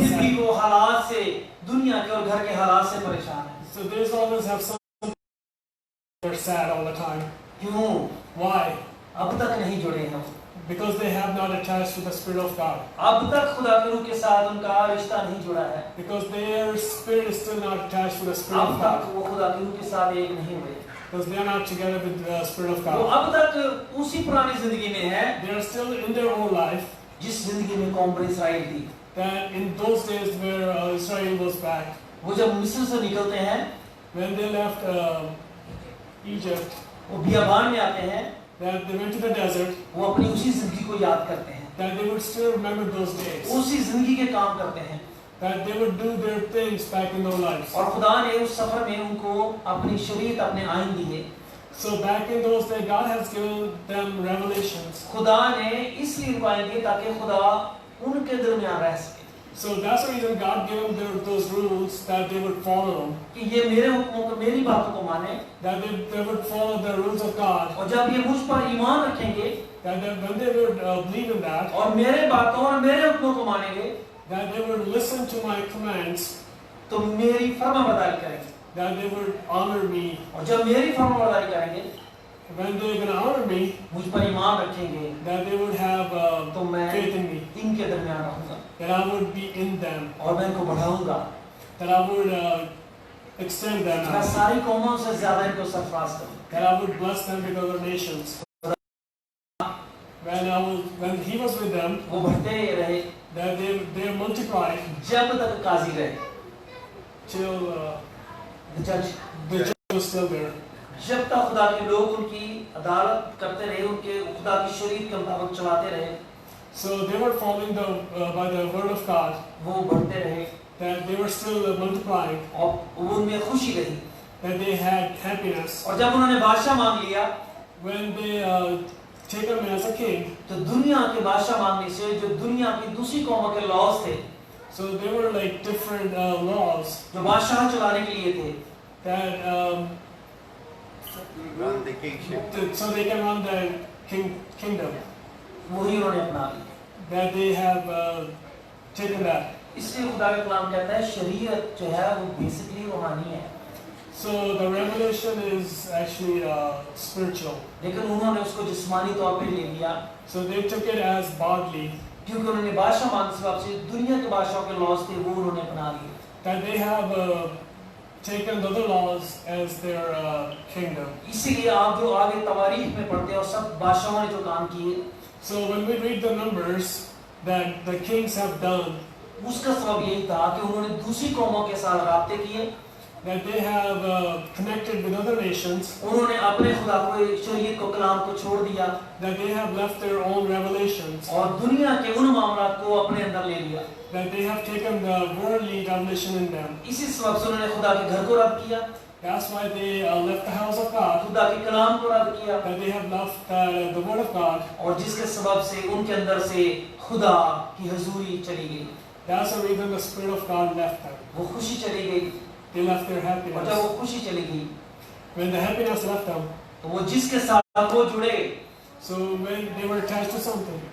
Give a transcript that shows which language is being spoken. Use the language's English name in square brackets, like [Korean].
[Hindi] फिर भी [English] sad. [Hindi] वो हालात से, दुनिया के और घर के हालात से परेशान है. [English] So they always have some. They're sad all the time. [Hindi] क्यों? [English] Why? [Hindi] अब तक नहीं जुड़े हैं. [English] Because they have not attached to the Spirit of God. [Hindi] अब तक खुदा के रूह के साथ उनका रिश्ता नहीं जुड़ा है. [English] Because their spirit is still not attached to the Spirit [Hindi] अब [English] of [Hindi] तक [English] God. [Hindi] वो खुदा के रूह के साथ एक नहीं हुए. [English] Because they are not together with the Spirit of [Hindi] वो [English] God. [Hindi] अब तक उसी पुरानी जिंदगी में है [English] They are still in their own life. [Hindi] जिस जिंदगी में कौम बनी इस्राएल थी. [English] That in those days where Israel was back, [Hindi] वो जब मिस्र से निकलते हैं, [English] when they left Egypt, [Hindi] वो बियाबान में आते हैं, [English] that they went to the desert, [Hindi] वो अपनी उसी जिंदगी को याद करते हैं, [English] that they would still remember those days. [Hindi] उसी जिंदगी के काम करते हैं. [English] That they would do their things back in their lives. [Hindi] और खुदा ने उस सफर में उनको अपनी शरीयत, अपने आइन दी है. [English] So back in those days, God has given them revelations. [Hindi] खुदा ने इसलिए उनको आइन दी ताकि खुदा उनके दरमियान रह सके. [English] So that's the reason God gave them those rules, that they would follow them. [Hindi] कि ये मेरे हुक्मों को, मेरी बातों को माने. [English] That they would follow the rules of God. [Hindi] और जब ये मुझ पर ईमान रखेंगे, [English] That when they would believe in that, [Hindi] और मेरे बातों और मेरे हुक्मों को मानेंगे, [English] that they would listen to my commands, [Hindi] तो मेरी फरमाबरदारी करेंगे. [English] that they would honor me. [Hindi] और जब मेरी फरमाबरदारी करेंगे, [English] When they're going to honor me, [Hindi] मुझ पर ईमान रखेंगे, [English] that they would have [Hindi] तो मैं [English] faith in me. [Hindi] इनके दरमियान रहूंगा. [English] That I would be in them. [Hindi] और मैं इनको बढ़ाऊंगा. [English] That I would extend them [Hindi] मैं [English] out. [Hindi] सारी कौमों से ज्यादा इनको सरफराज करूंगा. [English] That I would bless them with other nations. When he was with them, [Hindi] वो बढ़ते रहे [English] that they multiplied [Hindi] जब तक काजी रहे, [English] till [Hindi] जज, [English] the judge was still there. [Hindi] जब तक खुदा के लोग उनकी अदालत करते रहे, उनके खुदा की शरीयत के मुताबिक चलाते रहे, [English] So they were following by the word of God. [Hindi] वो बढ़ते रहे, [English] That they were still multiplying. [Hindi] और वो उनमें खुशी रही. [English] That they had happiness. [Hindi] और जब उन्होंने बादशाह मांग लिया, [English] When they take him as a king, [Hindi] तो दुनिया के बादशाह मांगने से जो दुनिया की दूसरी कौमों के लॉज थे, [English] so they were like different laws [Hindi] जो बादशाह चलाने के लिए थे, [English] that run the kingship. so they can run the kingdom. [Hindi] वही उन्होंने अपना लिया. [English] That they have taken that. [Hindi] इसलिए खुदा का कलाम कहता है शरीयत जो है वो बेसिकली रूहानी है. [English] So the revelation is actually spiritual. [Hindi] लेकिन उन्होंने उसको जिस्मानी तौर पे ले लिया, [English] So they took it as bodily. [Hindi] क्योंकि उन्होंने बादशाह मांगने से वापसी दुनिया के बादशाहों के लॉज थे वो उन्होंने अपना लिए. [English] That they have taken the other laws as their kingdom. [Hindi] इसीलिए आप जो आगे तवारीख में पढ़ते हो सब बादशाहों ने जो काम किए, [English] So when we read the numbers that the kings have done, [Hindi] उसका सबब यही था कि उन्होंने दूसरी कौमों के साथ राब्ते किए, [English] that they have connected with other nations, [Hindi] उन्होंने अपने खुदा को शरीयत को कलाम को छोड़ दिया, [English] that they have left their own revelations, [Hindi] और दुनिया के उन मामलात को अपने अंदर ले लिया. [English] that they have taken the worldly revelation in them. [Hindi] इसी सबब से उन्होंने खुदा के घर को रद्द किया, [English] That's why they left the house of God, [Hindi] खुदा के कलाम को रद्द किया, [English] that they have left the word of God. [Hindi] और जिसके सबब से उनके अंदर से खुदा की हुजूरी चली गई. [English] That's the reason the Spirit of God left them. [Hindi] वो खुशी चली गई, [English] They left their [Hindi] और जब [English] happiness. [Hindi] वो खुशी चली गई, [English] When the happiness left them, [Hindi] तो वो जिसके साथ वो जुड़े, [English] So when they were attached to something,